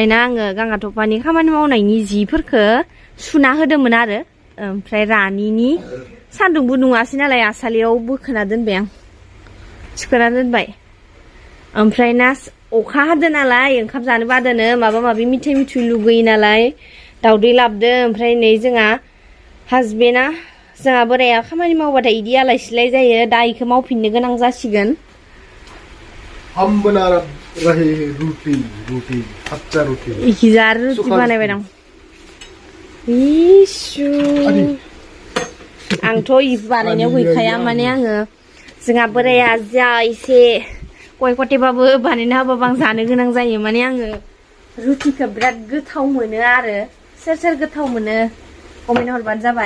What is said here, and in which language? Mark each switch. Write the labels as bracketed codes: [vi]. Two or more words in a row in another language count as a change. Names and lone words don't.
[brx] ना आङो गांगा थफानि खामानि मावनायनि जिफोरखौ सुना होदोंमोन आरो ओमफ्राय रानिनि सान्दुंबो दुङासै नालाय आसालियाव बोखोना दोनबाय आं थिखोना दोनबाय ओमफ्राय ना अखा हादो नालाय ओंखाम जानो बादोनो माबा माबि मिथाइ मिथुइ लुगैयो नालाय दावदै लाबदो ओमफ्राय नै जोंहा हासबेन्डआ जोंहा बोराया खामानि मावबाथाय इदि आलाय सिलाय जायो दा इखौ मावफिननो गोनां जासिगोन [hi] हम बना रहे रोटी कच्चा रोटी [brx] इखिजा रुटि बानायबाय दं इसु आंथ' बानायनायाव गैखाया माने आङो जोंहा बोराया जा एसे गय गथेबाबो बानायना होबाबो आं जानो गोनां जायो माने आङो रुटिखौ बिराद गोथाव मोनो आरो सोर सोर गोथाव मोनो कमेन्ट हरबानो जाबाय